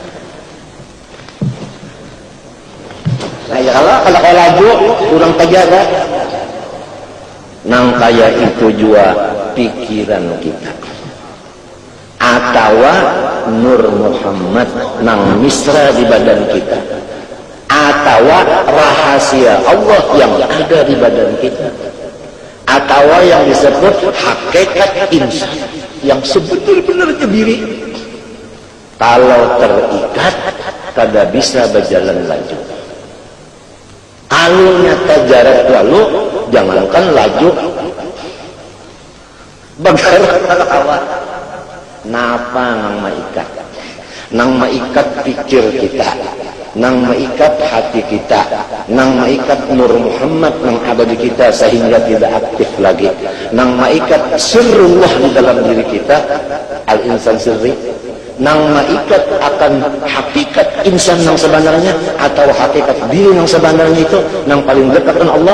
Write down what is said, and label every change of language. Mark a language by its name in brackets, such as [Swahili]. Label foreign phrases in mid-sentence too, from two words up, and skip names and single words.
[Indonesian] Nah ya kalau laju kurang terjaga. [Banjar] Nang kaya itu juga pikiran kita. [Indonesian] Atau Nur Muhammad nang misra di badan kita atau membawa rahasia Allah yang ada di badan kita, atau yang disebut hakikat insan yang sebenar-benarnya diri. Kalau terikat, kada bisa berjalan laju. Kalau nyata jarak lalu, jangankan laju, bagaimana awak? [Banjar] Napa nang maikat? Nang maikat pikir kita, nang maikat hati kita, nang maikat Nur Muhammad nang ada di kita sehingga tidak aktif lagi, nang maikat sirrullah di dalam diri kita, [Arabic] الإنسان سري, [Banjar] nang maikat akan hakikat insan yang sebenarnya atau hakikat diri yang sebenarnya itu nang paling dekat dengan Allah.